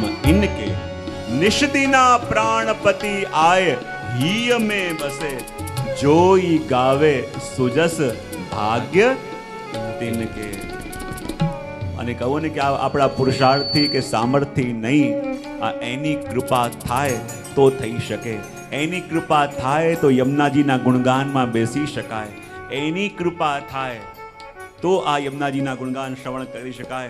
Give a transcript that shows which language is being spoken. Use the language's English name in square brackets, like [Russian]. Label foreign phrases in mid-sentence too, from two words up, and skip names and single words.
[Hindi] इनके, निष्दिना प्राणपति आए ही में बसे, जोई गावे सुजस भाग्य तिनके. [Gujarati] અને કહો ને કે આપણા પુરુષાર્થથી કે સામર્થ્યથી નહીં, આ એની કૃપા થાય તો થઈ શકે. એની કૃપા થાય તો યમુનાજીના ગુણગાનમાં બેસી શકાય. એની કૃપા થાય તો આ યમુનાજીના ગુણગાન શ્રવણ કરી શકાય.